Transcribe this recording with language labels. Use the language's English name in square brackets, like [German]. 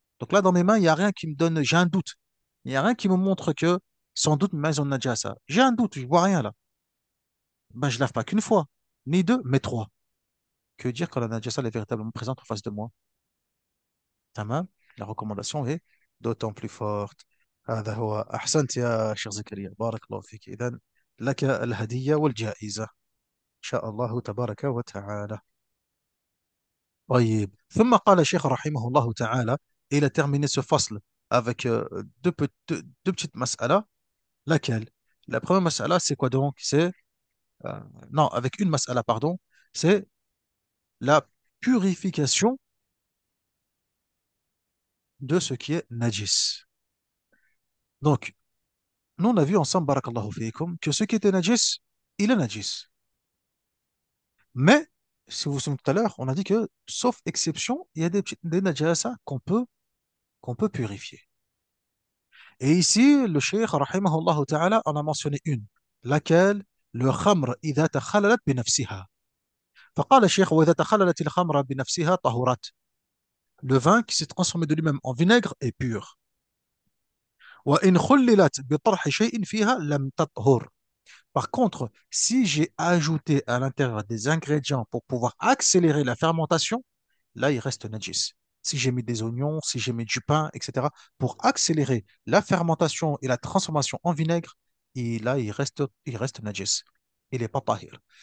[French] Donc là, dans mes mains, il n'y a rien qui me donne, j'ai un doute. Il n'y a rien qui me montre que, sans doute, mes mains ont najasa. J'ai un doute, je vois rien là. Ben, je lave pas qu'une fois, ni deux, mais 3. Que dire quand la najasa est véritablement présente en face de moi? Tamam, la recommandation est d'autant plus forte. [Arabic] هذا هو أحسنت يا شيخ زكريا بارك الله فيك إذن لك الهدية والجائزة إن شاء الله تبارك وتعالى. طيب ثم قال الشيخ رحمه الله تعالى [French] il a terminé ce fasl avec deux petites mas'ala. Laquelle? La première mas'ala c'est quoi donc? C'est non, avec une mas'ala pardon, c'est la purification de ce qui est najis. Donc nous, on a vu ensemble, barakallahu fiikum, que ce qui était najis, il est najis. Mais, si vous vous souvenez tout à l'heure, on a dit que, sauf exception, il y a des najasa qu'on peut purifier. Et ici, le cheikh, rahimahullah ta'ala, en a mentionné une, laquelle, le khamr, [Arabic] إذا تخللت بنفسها. فقال الشيخ وإذا تخللت الخمر بنفسها طهرت. [French] Le vin qui s'est transformé de lui-même en vinaigre est pur. [Arabic] وإن خللت بطرح شيء فيها لم تطهر. [French] Par contre, si j'ai ajouté à l'intérieur des ingrédients pour pouvoir accélérer la fermentation, là, il reste najis. Si j'ai mis des oignons, si j'ai mis du pain, etc., pour accélérer la fermentation et la transformation en vinaigre, et là, il reste najis. Il n'est pas tahir.